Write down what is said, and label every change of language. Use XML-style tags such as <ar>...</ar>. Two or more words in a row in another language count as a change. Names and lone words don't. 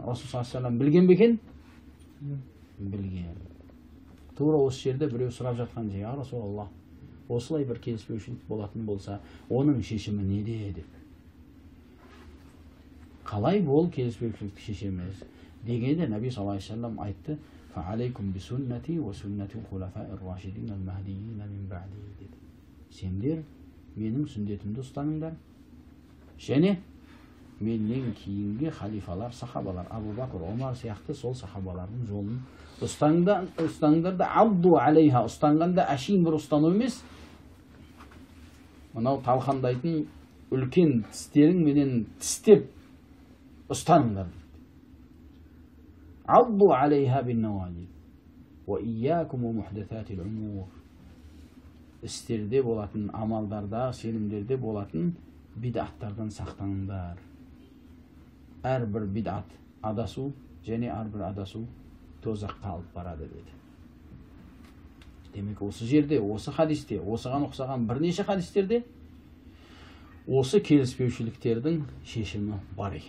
<kk>Расул</kk> <ar>صلى الله عليه وسلم</ar> <kk>білген бе екен? Білген. Тура осы жерде біреу сұрап жатқан же,</kk> <ar>يا رسول الله,</ar> <kk>осылай бір келіспеушілік болатын болса, оның шешімі неде деп. Қалай бол келіспеушілікті шешеміз дегенде Наби</kk> <ar>صلى الله عليه وسلم</ar> <kk>айтты,</kk> <ar>فعليكم بسنتي وسنة الخلفاء الراشدين المهديين من بعدي</ar> <kk>dedi. Сендер менің сүннетімді ұстаныңдар, және менен кейінгі халифалар, сахабалар, Абу Бакр, Омар сияқты сол сахабалардың жолын ұстаңдар да,</kk> <ar>عضوا عليها,</ar> <kk>ұстанғанда әшейін бір ұстану емес, мынау талқандайтын үлкен тістерің менен тістеп ұстаныңдар.</kk> <ar>عضوا عليها بالنواجذ وإياكم ومحدثات الأمور.</ar> <kk>Істерде болатын, амалдарда, сенімдерде болатын бидаттардан сақтаныңдар. Әрбір бидат адасу, және әрбір адасу тозаққа алып барады деді. Демек осы жерде, осы хадисте, осыған ұқсаған бірнеше хадистерде осы келіспеушіліктердің шешімі бар екен.</kk>